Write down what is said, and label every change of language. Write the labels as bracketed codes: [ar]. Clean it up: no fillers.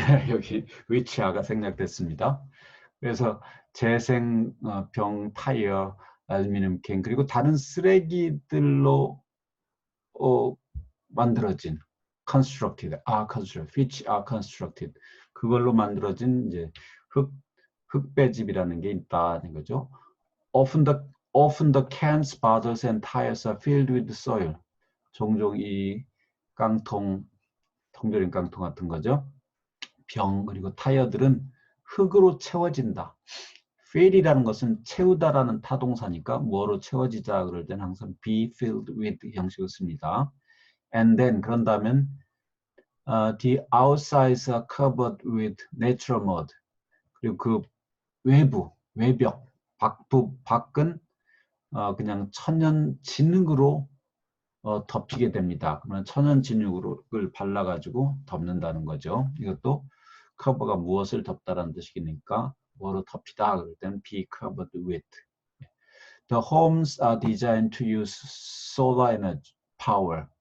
[ko] 여기 위치아가 생략됐습니다. 그래서 재생병, 타이어, 알루미늄 캔 그리고 다른 쓰레기들로 만들어진 [en] constructed, which are constructed [ko] 그걸로 만들어진 이제 흑배집이라는 게 있다는 거죠. [en] Often the cans, bottles and tires are filled with soil. [ko] 종종 이 깡통, 통조림 깡통 같은 거죠. 병 그리고 타이어들은 흙으로 채워진다. fill이라는 것은 채우다라는 타동사니까 뭐로 채워지자 그럴 때는 항상 [en] be filled with [ko] 형식을 씁니다. [en] And then [ko] 그런다면 [en] the outsides are covered with natural mud. [ko] 그리고 그 외벽, 밖은 그냥 천연 진흙으로 덮이게 됩니다. 그러면 천연 진흙을 발라가지고 덮는다는 거죠. 이것도 커버가 무엇을 덮다라는 뜻이니까 뭐로 덮이다 그럴 때는 [en] be covered with. The homes are designed to use solar energy power.